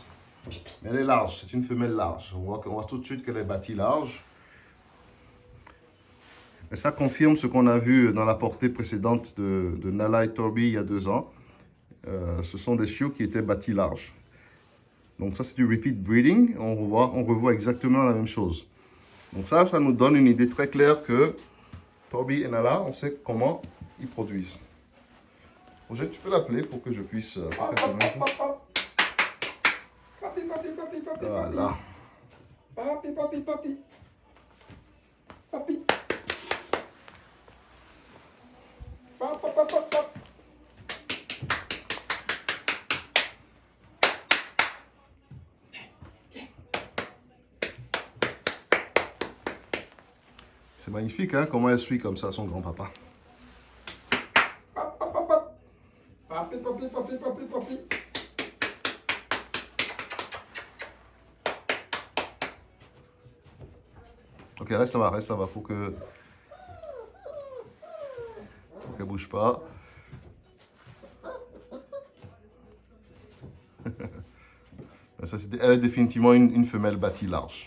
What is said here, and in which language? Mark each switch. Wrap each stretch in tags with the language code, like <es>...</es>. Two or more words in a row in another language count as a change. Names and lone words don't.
<fr>Mais elle est large, c'est une femelle large. On voit tout de suite qu'elle est bâtie large. Et ça confirme ce qu'on a vu dans la portée précédente de Nala et Torby il y a 2 ans. Ce sont des chiots qui étaient bâtis larges. Donc ça c'est du</fr> <en>repeat breeding.</en> <fr>On revoit exactement la même chose. Donc ça nous donne une idée très claire que Torby et Nala, on sait comment ils produisent. Roger, tu peux l'appeler pour que je puisse... papi, papi, Voilà. papi, papi, papi, papi, pap, pap, pap, pap, pap. C'est magnifique, hein, comment elle suit comme ça son grand-papa. Pap, pap, pap, pap. Papi, papi, papi, papi, papi. Ok, reste là-bas, pour que... qu'elle bouge pas. Elle est définitivement une femelle bâtie large.</fr>